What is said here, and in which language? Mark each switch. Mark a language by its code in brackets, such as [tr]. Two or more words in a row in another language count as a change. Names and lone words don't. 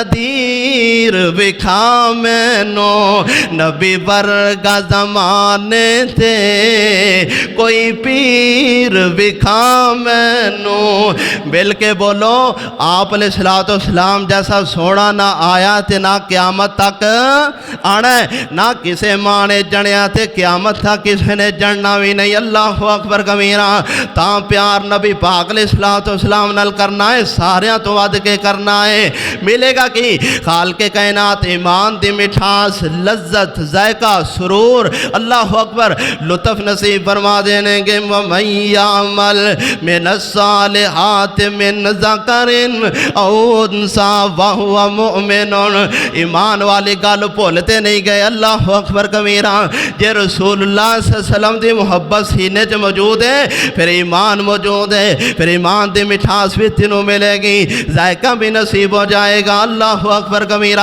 [pa] قدیر وکھا مینو نبی ورگا زمانے تے کوئی پیر وکھا مینو۔ مل کے بولو، آپ [ar] علیہ السلام [pa] جیسا سونا نہ آیا تے نہ قیامت تک آنا ہے، نہ کسے ماں نے جنیا تے قیامت تھا کسی نے جڑنا بھی نہیں۔ [ar] اللہ اکبر کبیرہ۔ [pa] تاں پیار نبی پاک [ar] علیہ السلام [pa] نال کرنا ہے، ساریاں تو ود کے کرنا ہے۔ ملے گا کی خالق کائنات ایمان دی مٹھاس، لذت، ذائقہ، سرور، [ar] اللہ اکبر، [pa] لطف نصیب فرما دینے گے۔ [ar] وَمَن يَعْمَلْ مِنَ الصَّالِحَاتِ مِن ذَكَرٍ أَوْ أُنثَىٰ وَهُوَ مُؤْمِنٌ۔ [pa] ایمان والی گل بھولتے نہیں گئے۔ [ar] اللہ اکبر کبیرہ۔ [pa] جے [ar] رسول اللہ صلی اللہ علیہ وسلم [pa] دی محبت سینے چ موجود ہے، پھر ایمان موجود ہے، پھر ایمان دی مٹھاس بھی تینوں ملے گی، ذائقہ بھی نصیب ہو جائے گا۔ [ar] اللہ اکبر کبیرہ۔